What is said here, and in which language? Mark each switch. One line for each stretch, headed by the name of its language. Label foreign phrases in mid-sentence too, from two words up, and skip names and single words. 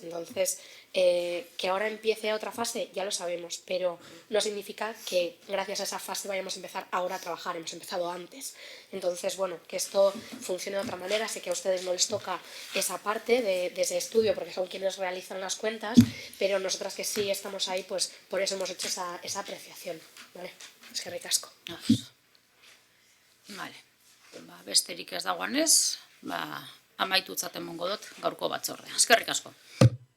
Spanish: Entonces, que ahora empiece otra fase, ya lo sabemos, pero no significa que gracias a esa fase vayamos a empezar ahora a trabajar, hemos empezado antes. Entonces, bueno, que esto funcione de otra manera, sé que a ustedes no les toca esa parte de ese estudio, porque son quienes realizan las cuentas, pero nosotras que sí estamos ahí, pues por eso hemos hecho esa apreciación. ¿Vale?
Basque: Eskerrik asko. Vale, besterik ez dagoenez, amaitutzat emongo dut gaurko batzordea. Eskerrik asko.